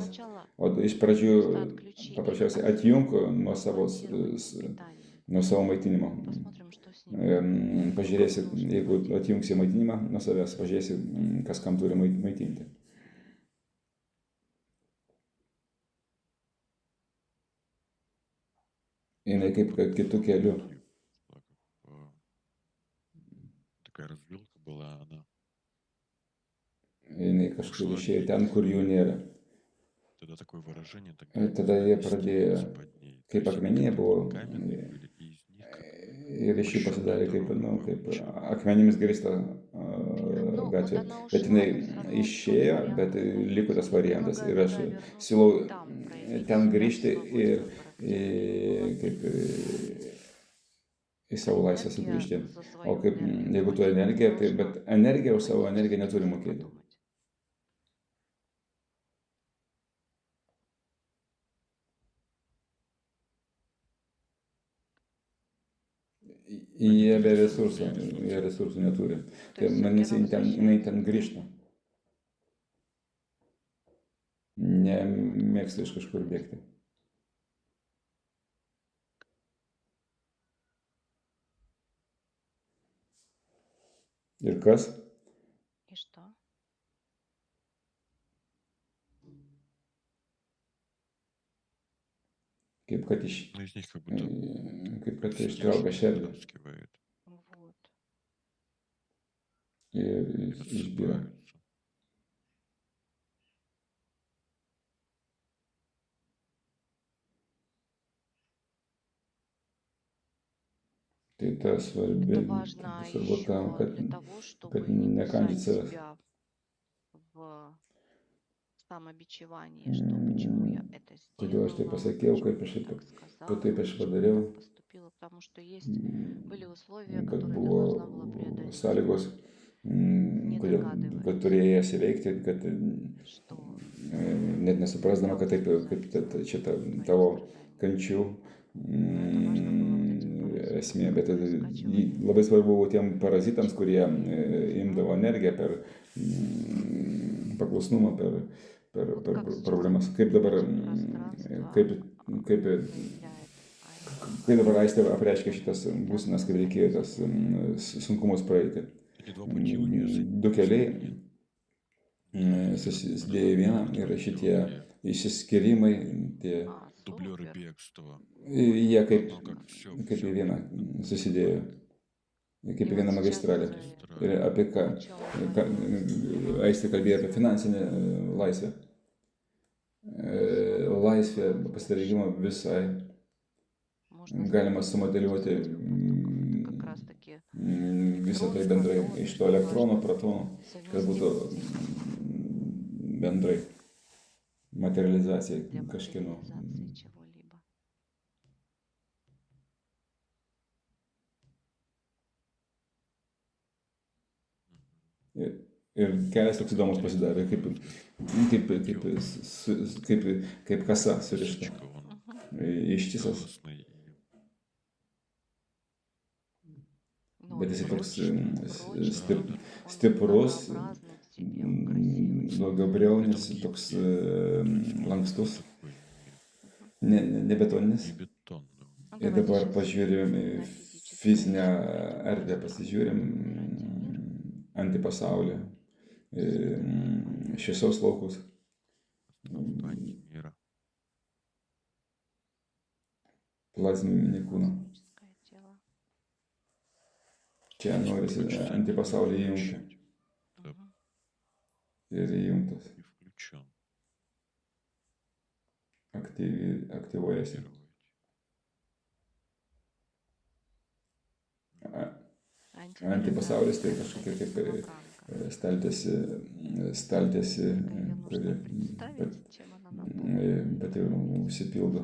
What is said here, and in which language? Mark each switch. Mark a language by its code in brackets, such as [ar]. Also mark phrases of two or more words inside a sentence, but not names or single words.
[lt] O iš pradžių paprasčiausiai atjunk nuo savo maitinimo. Pažiūrėsi, jeigu atjungsi maitinimą nuo savęs, pažiūrėsi, kas kam turi maitinti. Jinai kaip kitų kelių. [ru] Такая развилка была, она [lt] Jinai kažkur išėjo ten, kur jų nėra. [ru] тогда такое выражение, [lt] Tada jie pradėjo, [ru] стелиться под ней. То [lt] kaip [ru] есть они [lt] akmenyje [ru] как [lt] buvo, [ru] каменные были, и из них как [lt] ir iš jų pasidarė kaip, nu, kaip akmenimis grįsta [ru] Ну, вот [lt] gatvė. [ru] она [lt] Bet [ru] ушла, [lt] jinai [ru] но все равно тот [lt] išėjo, bet [ru] вариант [lt] liko tas [ru] остается. Я [lt] variantas. Ir [ru] предлагаю [lt] aš [ru] тогда вернуться [lt] siūlau [ru] и там проявить [lt] ten [ru] себя в [lt] grįžti [ru] свободе [lt] ir [ru] выбора, где бы ты [lt] kaip [ru] была. [lt] į savo laisvę [ru] Энергия [lt] sugrįžti. [ru] за [lt] O [ru] свою [lt] kaip, [ru] энергию [lt] jeigu tu [ru] платить не [lt] energija, tai, [ru] должна, [lt] bet energija už [ru] а [lt] savo [ru] не [lt] energiją neturi [ru] успеть [lt] mokėti. [ru] подумать. [lt] Jie be [ru] ресурсы, [lt] resursų, jie resursų neturi. [ru] То [lt] Tai [ru] есть все-таки [lt] manys, [ru] она [lt] jinai ten [ru] возвращается. [lt] grįžta. Nemėgsta iš kažkur bėgti. Ir kas? [ru] И что? [lt] Kaip kad [ru] Ну, из них как будто [lt] kaip kad [ru] снег [lt] ištraukia šerdį [ru] Вот. вытаскивает [lt] ir [ru] и [lt] išbyra. [ru] рассыпается. [lt] Tai tas svarbi, [ru] Это важно [lt] svarbu tam, [ru] еще [lt] kad, [ru] для того, [lt] kad [ru] чтобы не [lt] nekandžiat [ru] кусать [lt] savęs. [ru] себя в самобичевании, что почему я это [lt] Kodėl aš tai [ru] сделала, [lt] pasakiau, [ru] почему [lt] kaip aš [ru] я [lt] taip, [ru] так [lt] taip aš [ru] сказала, почему я [lt] padariau, [ru] так поступила, потому что были условия, [lt] kad [ru] которые ты [lt] buvo [ru] должна была преодолеть. [lt] sąlygos, [ru] Не [lt] kad [ru] догадываясь, [lt] turėjai jas įveikti, kad [ru] что [lt] net nesuprasdama, kad taip, kaip čia [ru] твои [lt] tavo [ru] страдания. [lt] kančių [ru] Но это важно было вот этим паразитам, [lt] esmė, bet [ru] которые скачивали [lt] labai svarbu buvo tiem parazitams, kurie [ru] энергию, [lt] imdavo energiją per paklusnumą, per [ru] вот как сейчас [lt] problemas. Kaip dabar, [ru] пространство [lt] kaip, kaip, [ru] заявляет [lt] kaip dabar aistė apreiškia šitas būsenas, kaip reikėjo tas sunkumus praeiti. [ru] Эти два пути у нее [lt] Du keliai susidėjo į vieną ir šitie išsiskyrimai, tie, [ru] дублеры супер. бегства. [lt] jie kaip, [ru] Ну, как все, [lt] kaip į [ru] все [lt] vieną susidėjo, kaip į [ru] И [lt] vieną [ru] вот сейчас [lt] magistralę. Ir apie ką, [ru] о чем говорил [lt] aistė kalbėjo apie finansinę laisvę. Laisvė pasirinkimo visai [ru] можно [lt] galima [ru] сказать, [lt] sumodeliuoti [ru] это как раз таки [lt] visą tai [ru] электрон, [lt] bendrai [ru] протон, [lt] iš to elektronų, [ru] неважно, [lt] protonų, kad būtų [ru] совместимость [lt] bendrai materializacija [ru] для [lt] kažkieno. [ru] материализации чего-либо. [lt] Ir kelias toks įdomus pasidarė, kaip kasa surišta. [ru] Сучка, он [lt] Ištisas, [ru] целостный. Ну, [lt] bet [ru] и [lt] jisai toks [ru] прочный, он [lt] stiprus, [ru] многообразный в себе, он красивый. [lt] daugiabriaunis, [ru] Это [lt] toks [ru] гибкий, [lt] lankstus, [ru] такой [lt] ne betoninis. [ru] не бетонный. Ну, [lt] Ir [ru] давайте [lt] dabar [ru] сейчас [lt] pažiūrim į [ru] на физическое [lt] fizinę [ru] ощущение [lt] erdvę, pasižiūrim antipasaulį, šviesos laukus, [ru] Пространство антимира. [lt] plazminį kūną. [ru] космическое тело. [lt] Čia norisi [ru] Хочется [lt] antipasaulį įjungti. [ru] включить. Да. Мгм. [lt] Ir įjungtas, [ru] И включен. [lt] aktyvuojasi. Antipasaulis tai kažkokia kaip staltiesi, kuri pati užsipildo.